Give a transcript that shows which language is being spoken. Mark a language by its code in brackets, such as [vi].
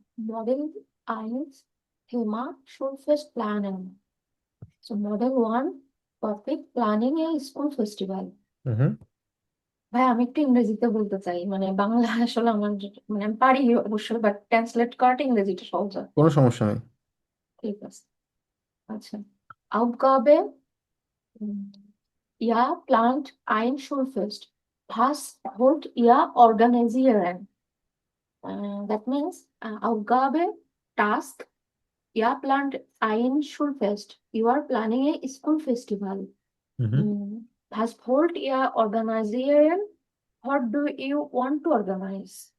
[de] Model 1 Thema Schulfest planen. [en] So Model 1 Topic Planning a School Festival. হুম হুম। [bn] ভাই আমি একটু ইংরেজিতে বলতে চাই, মানে বাংলা আসলে আমার মানে আমি পারি অবশ্যই, বাট ট্রান্সলেট করাটা ইংরেজিটা সহজ হয়। কোনো সমস্যা নেই। ঠিক আছে। [de] আচ্ছা, Aufgabe, ihr plant ein Schulfest. Was wollt ihr organisieren? [en] That means [de] Aufgabe, task, ihr plant ein Schulfest. [en] You are planning a school festival. হুম [de] Was wollt ihr organisieren? [en] What do you want to organize?